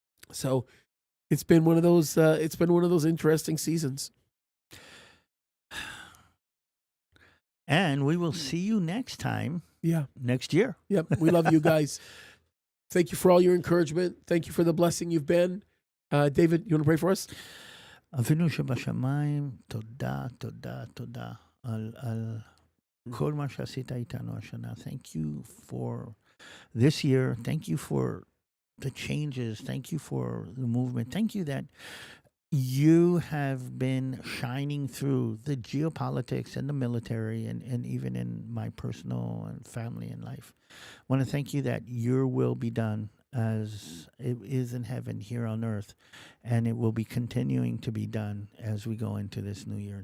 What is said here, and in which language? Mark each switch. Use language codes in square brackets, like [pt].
[en] So it's been one of those interesting seasons. And we will see you next time. Yeah. Next year. Yep. We love you guys. Thank you for all your encouragement. Thank you for the blessing you've been. David, you want to pray for us? [he] אבינו שבשמיים, תודה, תודה, תודה על כל מה שעשית איתנו השנה. [en] Thank you for this year. Thank you for the changes. Thank you for the movement. Thank you that you have been shining through the geopolitics and the military and even in my personal and family and life. I want to thank you that your will be done as it is in heaven here on earth, and it will be continuing to be done as we go into this new year.